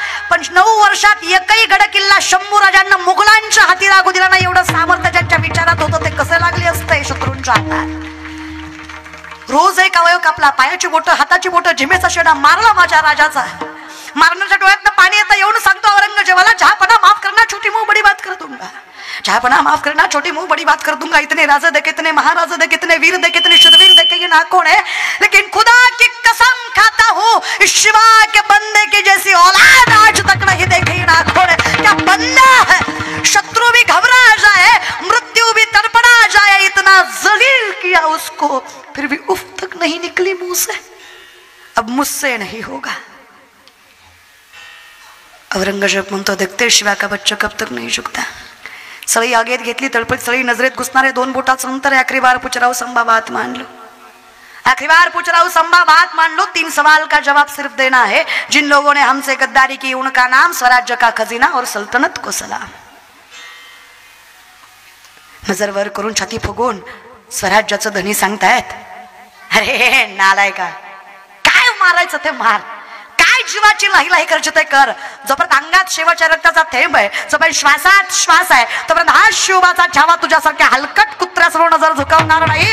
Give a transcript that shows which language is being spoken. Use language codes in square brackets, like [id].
[mr] पण 9 वर्षात एकही गड किल्ला शंभूराजांना मुघलांच्या हाती लागू दिला नाही. एवढं सामर्थ्य ज्यांच्या विचारात होतं ते कसे लागले असते शत्रूंच्या हातात. रोज एक अवयव कापला. पायाची बोट, हाताची बोट, जिमेचा शेडा मारला माझ्या राजाचा. मारण्याच्या डोळ्यातनं पाणी येतं. येऊन सांगतो औरंगजेबाला, [hi] जहापना माफ करना, छोटी मुंह बड़ी बात कर दूंगा. जहापना माफ करना, छोटी मुंह बड़ी बात कर दूंगा. इतने राजा देखे, इतने महाराज देखे, इतने वीर देखे, इतने शुद्धवीर देखे, ये नाखून है, लेकिन खुदा की कसम खाता हूँ इस शिवा के बंदे की जैसी औलाद आज तक नहीं देखी. ये नाखून है, क्या बंदा है. शत्रु भी घबरा जाए, मृत्यु भी तड़पड़ा जाए, इतना जलील किया उसको, फिर भी उफ तक नहीं निकली मुंह से. अब मुझसे नहीं होगा. औरंगजेब [mr] म्हणतो, [hi] देखते शिवा का बच्चा कब तक नहीं झुकता. [mr] सळी आगेत घेतली, तळपत सळी नजरेत घुसणारे 2 बोटाचं अंतर है. [hi] आखिरी बार पूछ रहा हूं संभा बात मान लो. आखिरी बार पूछ रहा हूं संभा बात मान लो. 3 सवाल का जवाब सिर्फ देना है. जिन लोगों ने हमसे गद्दारी की उनका नाम, स्वराज्य का खजीना और सल्तनत को सलाम. [mr] नजर वर करून छाती फुगवून स्वराज्याचं धनी सांगतायत. अरे नालायका, काय मारायचं ते मार, काय जीवाची लाही लाही करायची ते कर. जोपर्यंत अंगात शेवटच्या रक्ताचा थेंब आहे, जोपर्यंत श्वासात श्वास आहे, तोपर्यंत हा शिवबाचा छावा तुझ्यासारख्या हलकट कुत्र्यासमोर नजर झुकवणार नाही.